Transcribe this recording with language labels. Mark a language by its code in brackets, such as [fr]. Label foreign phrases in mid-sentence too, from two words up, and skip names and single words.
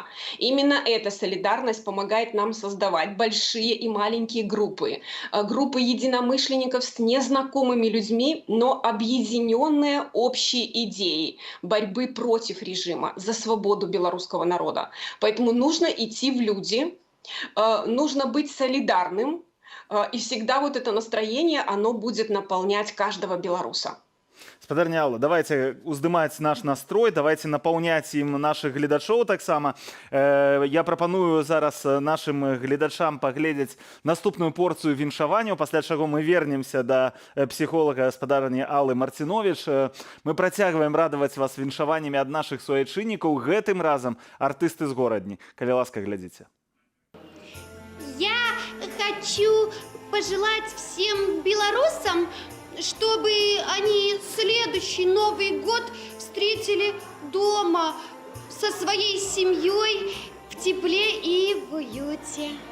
[ru] Именно эта солидарность помогает нам создавать большие и маленькие группы, группы единомышленников с незнакомыми людьми, но объединенные общей идеей борьбы против режима, за свободу белорусского народа. Поэтому нужно идти в люди, нужно быть солидарным, и всегда вот это настроение, оно будет наполнять каждого белоруса. [be] Спадарня Алла, давайте уздымаць наш настрой, давайте напаўняць ім нашых гледачоў таксама. Я прапаную зараз нашим гледачам паглядзець наступную порцыю віншаванняў, пасля чаго мы вернемся да псіхолага спадарні Аллы Марцинович. Мы працягваем радаваць вас віншаваннямі ад нашых суайчыннікаў, гэтым разам артысты з горадні. Калі ласка, глядзіце. [ru] Я хочу пожелать всем белорусам, чтобы они следующий Новый год встретили дома со своей семьей в тепле и в уюте.